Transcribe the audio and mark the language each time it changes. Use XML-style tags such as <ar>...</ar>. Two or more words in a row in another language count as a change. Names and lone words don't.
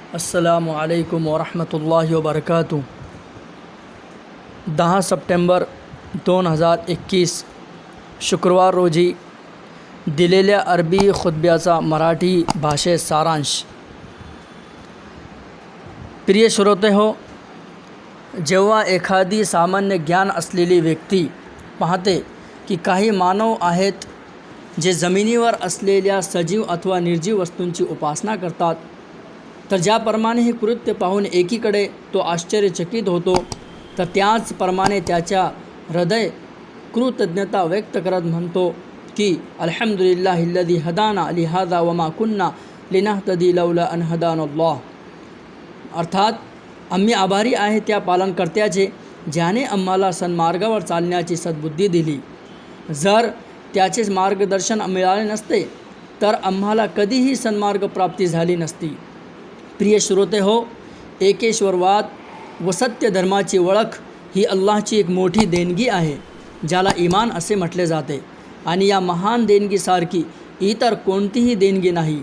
<ar>السلام عليكم ورحمة الله وبركاته.</ar> <mr>10 सप्टेंबर 2021 शुक्रवार रोजी दिलेल्या अरबी खुतब्याचा मराठी भाषेत सारांश। प्रिय श्रोते हो, जेव्हा एखादी सामान्य ज्ञान असलेली व्यक्ती पाहते की काही मानव आहेत जे जमिनीवर असलेल्या सजीव अथवा निर्जीव वस्तूंची उपासना करतात, तर ज्याप्रमाणे हे कृत्य पाहून एकीकडे तो आश्चर्यचकित होतो, तर त्याचप्रमाणे त्याच्या हृदय कृतज्ञता व्यक्त करत म्हणतो की</mr> <ar>الحمد لله الذي هدانا لهذا وما كنا لنهتدي لولا أن هدانا الله.</ar> <mr>अर्थात आम्ही आभारी आहे त्या पालनकर्त्याचे ज्याने आम्हाला सन्मार्गावर चालण्याची सद्बुद्धी दिली। जर त्याचे मार्गदर्शन मिळाले नसते तर आम्हाला कधीही सन्मार्ग प्राप्ती झाली नसती। प्रिय श्रोते हो, एकेश्वरवाद व सत्य धर्माची ओळख ही अल्लाहची एक मोठी देणगी आहे, ज्याला ईमान असे म्हटले जाते, आणि या महान देणगीसारखी इतर कोणतीही देणगी नाही।</mr>